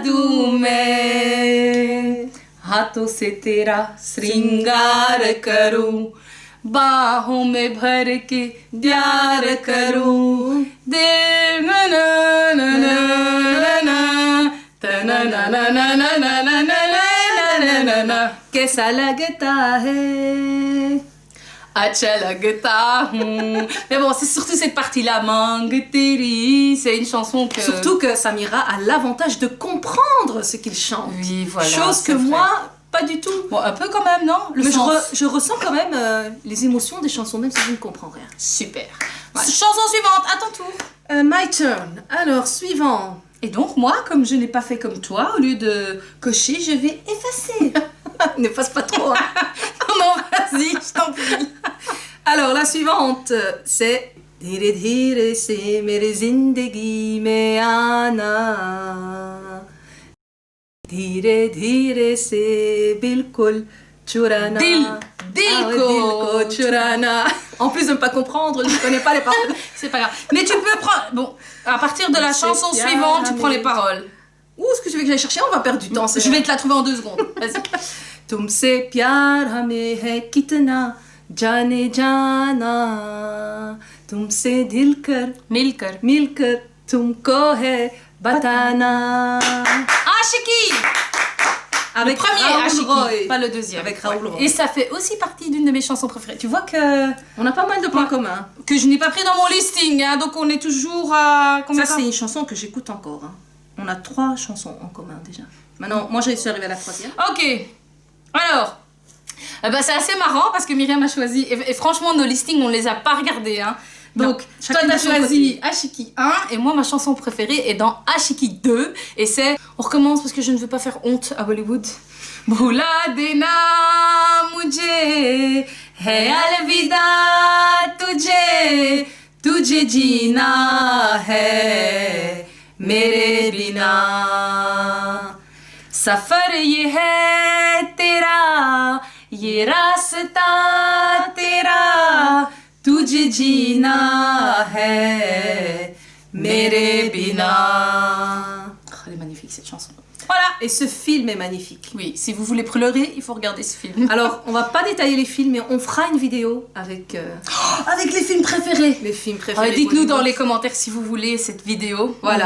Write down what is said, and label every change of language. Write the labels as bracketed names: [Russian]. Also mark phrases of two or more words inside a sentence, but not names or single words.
[Hindi] दूं मैं हाथों से तेरा श्रृंगार करूं बाहों में भर के प्यार करूं दिल ना ना ना ना ना ना ना ना ना ना ना ना ना कैसा लगता है अच्छा लगता हूँ. [French] Mais bon, c'est surtout cette partie-là, Mang Teri, c'est une chanson que... Surtout que Samira a l'avantage de comprendre ce qu'il chante. Oui, voilà. Chose que moi, pas du tout. Bon, un peu quand même, non? Mais je ressens quand même les émotions des chansons, même si je ne comprends rien. Super. Ouais. Chanson suivante, à ton tour. [English] My turn. [French] Alors, suivant. Et donc, moi, comme je n'ai pas fait comme toi, au lieu de cocher, je vais effacer. Ne passe pas trop. Hein. Non, vas-y, je t'en prie. Alors, la suivante, c'est [Hindi] धीरे धीरे से मेरी ज़िंदगी में आना, धीरे धीरे से बिल्कुल चुराना. Dilko churana. [French] En plus de ne pas comprendre, je ne connais pas les paroles. C'est pas grave. Mais tu peux prendre... Bon, à partir de la chanson suivante, tu prends les paroles. Où est-ce que tu veux que j'aille chercher? On va perdre du temps. Je vais te la trouver en 2 secondes. Vas-y. [Hindi] तुमसे प्यार हमें है कितना जाने जाना तुमसे दिल कर मिलकर मिलकर तुमको है Batana. [French] Ashiki. Avec Le premier Raoul Ashiki, Roy. pas le deuxième. Avec Raoul Ouais. Roy. Et ça fait aussi partie d'une de mes chansons préférées. Tu vois que On a pas mal de points communs. je n'ai pas pris dans mon listing, hein, donc on est toujours à combien Ça, de c'est temps une chanson que j'écoute encore. Hein. On a 3 chansons en commun déjà. Maintenant, moi, je suis arrivée à la 3e. Ok. Alors, c'est assez marrant parce que Myriam a choisi, et franchement, nos listings, on les a pas regardés. Hein. Donc, Non, toi, chacune t'as de son choisi Ashiki 1, et moi, ma chanson préférée est dans Ashiki 2, et c'est. On recommence parce que je ne veux pas faire honte à Bollywood. [Hindi] भुला देना मुझे, है अलविदा तुझे, तुझे जीना है मेरे बिना. सफर ये है तेरा ये रास्ता तेरा तुझे जीना है मेरे बिना. [French] Oh, elle est magnifique cette chanson. Voilà. Et ce film est magnifique. Oui, si vous voulez pleurer, il faut regarder ce film. Alors, on va pas détailler les films, mais on fera une vidéo avec Avec les films préférés. les films préférés. Dites-nous dans Bollywood. les commentaires si vous voulez cette vidéo. Voilà.